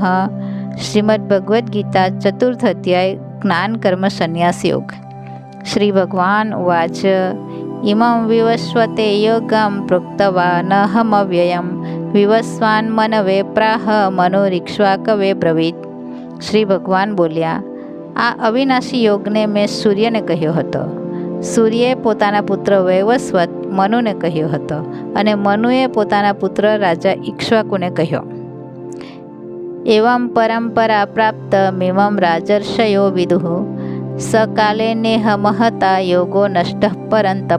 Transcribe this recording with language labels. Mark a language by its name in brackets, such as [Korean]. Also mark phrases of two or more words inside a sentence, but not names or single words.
[Sanskrit] श्रीमद् भगवद गीता चतुर्थ अध्याय ज्ञान कर्म संन्यास योग। श्री भगवान उवाच इमं विवस्वते योगं प्रोक्तवानहमव्ययं विवस्वान् मनवे प्राह मनोरिक्ष्वाकवे ब्रवीत। [Gujarati] શ્રી ભગવાન બોલ્યા, આ અવિનાશી યોગને મેં સૂર્યને કહ્યો હતો. સૂર્યે પોતાના પુત્ર વૈવસ્વત મનુને કહ્યો હતો અને મનુએ પોતાના પુત્ર રાજા ઇક્ષ્વાકુને કહ્યો. [Sanskrit] एवं परम्परा प्राप्त मेवं राजर्षयो विदुः सकाले नेह महता योगो नष्ट परन्तप.